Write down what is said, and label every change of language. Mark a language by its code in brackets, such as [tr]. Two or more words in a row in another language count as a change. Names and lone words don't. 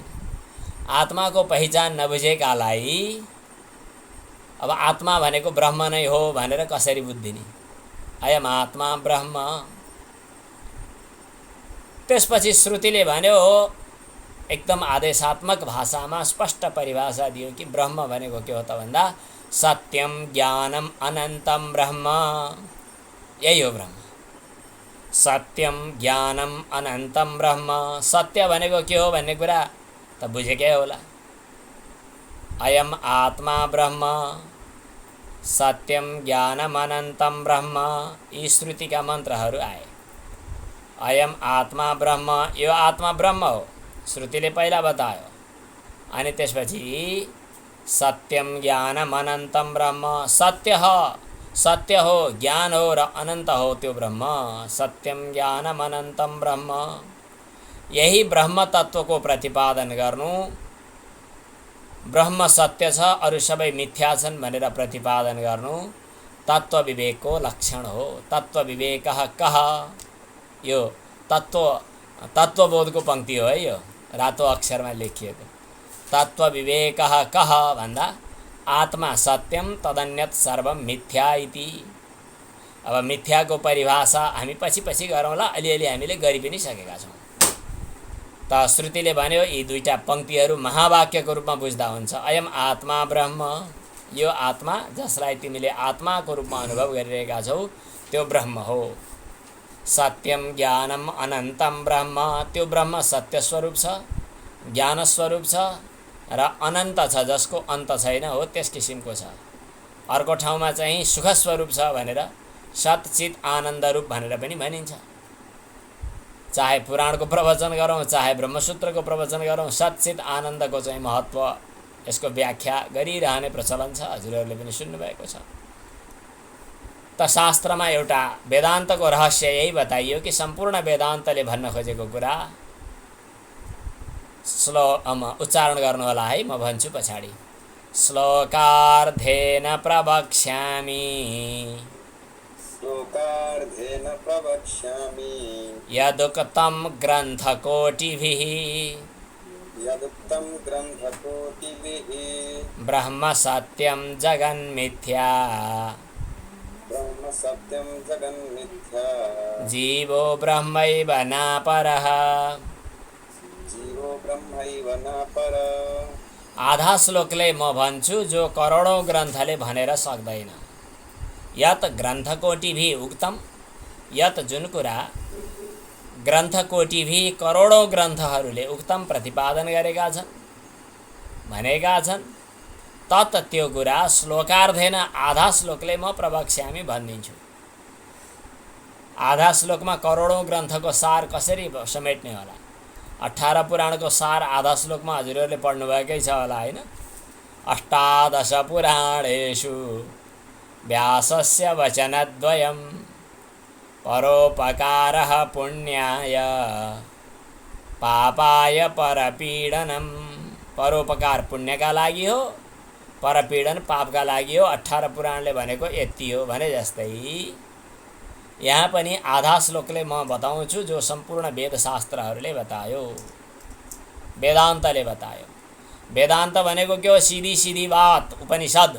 [ne] आत्माको पहिचान नबुझेकालाई अब आत्मा भनेको ब्रह्म नै हो भनेर कसरी बुझ्दिने? [sa] अयम आत्मा ब्रह्म। [ne] त्यसपछि श्रुतिले भन्यो एकदम आदेशात्मक भाषामा स्पष्ट परिभाषा दियो कि ब्रह्म भनेको के हो त भन्दा [sa] सत्यम ज्ञानम अनन्तम ब्रह्म, [ne] यही हो ब्रह्म। [sa] सत्यम ज्ञानम अनन्तम ब्रह्म, [ne] सत्य भनेको के हो भन्ने कुरा त बुझेकै होला। [sa] अयम आत्मा ब्रह्म, सत्यम ज्ञानम अनन्तम ब्रह्म, [ne] यी श्रुतिका मन्त्रहरू आए। [sa] अयम आत्मा ब्रह्म, [ne] यो आत्मा ब्रह्म हो, श्रुतिले पहिला बतायो। अनि त्यसपछि [sa] सत्यम ज्ञानम अनन्तम ब्रह्म, [ne] सत्य हो ज्ञान हो र अनन्त हो त्यो ब्रह्म। [sa] सत्यम ज्ञानम अनन्तम ब्रह्म, [ne] यही ब्रह्म तत्त्वको प्रतिपादन गर्नु, ब्रह्म सत्य छ अरू सबै मिथ्या छन् भनेर प्रतिपादन गर्नु तत्त्व विवेकको लक्षण हो। [sa] तत्त्व विवेकः कः, [ne] यो तत्त्वबोधको पङ्क्ति हो है, यो रातो अक्षरमा लेखिएको। [sa] तत्त्व विवेकः कः भन्दा आत्मा सत्यम तदन्यत सर्वम मिथ्या इति। [ne] अब मिथ्याको परिभाषा हामी पछि गरौँला, अलिअलि हामीले गरि पनि सकेका छौँ। त श्रुतिले भन्यो यी दुईटा पङ्क्तिहरू महावाक्यको रूपमा बुझ्दा हुन्छ। [sa] अयम आत्मा ब्रह्म, [ne] यो आत्मा जसलाई तिमीले आत्माको रूपमा अनुभव गरिरहेका छौ त्यो ब्रह्म हो। [sa] सत्यम ज्ञानम अनन्तम ब्रह्म, [ne] त्यो ब्रह्म सत्य स्वरूप छ, ज्ञान स्वरूप छ र अनन्त छ, जसको अन्त छैन हो, त्यस किसिमको छ। अर्को ठाउँमा चाहिँ सुख स्वरूप छ भनेर सच्चित आनन्द रूप भनेर पनि भनिन्छ। चाहे पुराणको प्रवचन गरौँ चाहे ब्रह्मसूत्रको प्रवचन गरौँ, सच्चित आनन्दको चाहिँ महत्त्व यसको व्याख्या गरिरहने प्रचलन छ, हजुरहरूले पनि सुन्नुभएको छ। त शास्त्रमा एउटा वेदान्तको रहस्य यही बताइयो कि सम्पूर्ण वेदान्तले भन्न खोजेको कुरा उच्चारण गर्नु होला है, म भन्छु पछाडि। [sa] श्लोकार्धेन प्रवक्ष्यामि यदुक्तं ग्रन्थकोटिभिः ब्रह्म सत्यं जगन्मिथ्या जीवो ब्रह्मैव नापरः। [ne] आधा श्लोकले म भन्छु जो करोडौं ग्रन्थले भनेर सक्दैन। [sa] यत ग्रन्थकोटिभिः उक्तम, [ne] यत जुन कुरा ग्रन्थकोटिभिः करोडौँ ग्रन्थहरूले उक्तम प्रतिपादन गरेका छन्, भनेका छन्, तत् त्यो कुरा श्लोकार्धेन आधा श्लोकले म प्रवक्ष्यामि भनिदिन्छु। आधा श्लोकमा करोडौँ ग्रन्थको सार कसरी समेट्ने होला? 18 पुराणको सार आधा श्लोकमा हजुरहरूले पढ्नुभएकै छ होला, होइन? [sa] अष्टादश पुराणेषु व्यासस्य वचनद्वयं परोपकारः पुण्याय पापाय परपीडनम। [ne] परोपकार पुण्यका लागि हो, परपीडन पापका लागि हो। 18 पुराणले भनेको यति हो भने जस्तै यहाँ पनि आधा श्लोकले म बताउँछु जो सम्पूर्ण वेदशास्त्रहरूले बतायो, वेदान्तले बतायो। वेदान्त भनेको के हो? [hi] सीधी सीधी बात, [ne] उपनिषद।